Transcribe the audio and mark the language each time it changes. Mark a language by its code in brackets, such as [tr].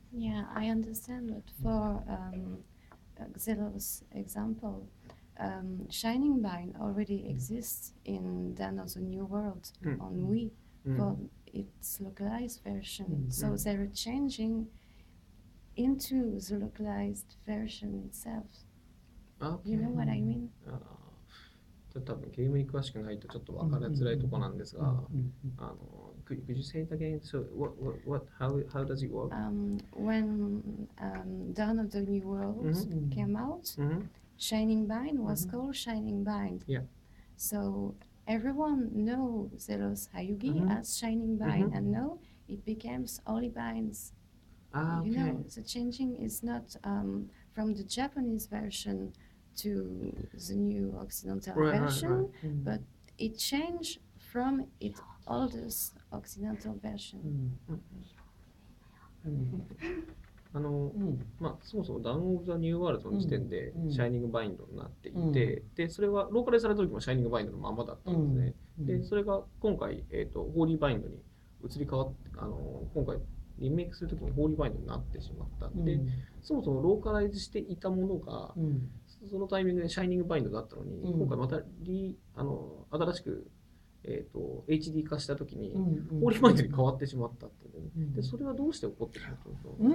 [en] Yeah, I understand, but for Xelo's example, Shining Bind already exists in Dawn of the New World on Wii for its localized version. So they're changing into the localized version itself. Okay. You know what I mean? [ja] 多分ゲームに詳しくないとちょっと分かりづらいところなんですが、 [en] could you say it again? So how does it work? When Dawn of the New World came out, Shining Bind was called Shining Bind. Yeah. So everyone knows Zelos Hayugi as Shining Bind, and now it becomes Holy Binds. Okay. You know, the changing is not from the Japanese version to the new Occidental version, but it changed from its oldest Occidental version. [ja] そもそもダウン・オブ・ザ・ニュー・ワールドの時点でシャイニング・バインドになっていて、でそれはローカルされた時もシャイニング・バインドのままだったんですね。でそれが今回、ホーリー・バインドに移り変わって、今回リメイクするときにホーリーバインドになってしまったんで、そもそもローカライズしていたものが、そのタイミングでシャイニングバインドだったのに、今回また新しく、HD 化したときに、ホーリーバインドに変わってしまったっていう、でそれはどうして起こってしまったんですか？